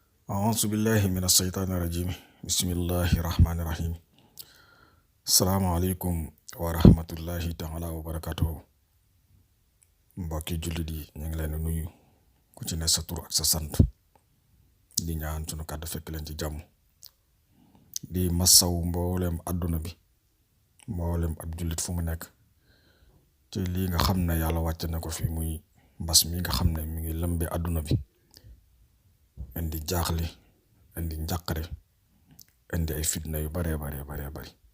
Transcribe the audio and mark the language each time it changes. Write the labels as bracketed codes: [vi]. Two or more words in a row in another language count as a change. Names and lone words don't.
[ar] أعوذ بالله من الشيطان الرجيم بسم الله الرحمن الرحيم السلام عليكم ورحمة الله تعالى وبركاته [wo] mbokki jullit yi ñu ngi leen di nuyu ku ci ne sa tur ak sa sant di ñaan sunu kàddu fekk leen ci jàmm di massaw mboolem àdduna bi mboolem ab jullit fu mu nekk ci lii nga xam ne yàlla wàcc na ko fi muy mbas mi nga xam ne mi ngi lëmbe àdduna bi indi jaaxle indi njàqare indi ay fitna yu bare bari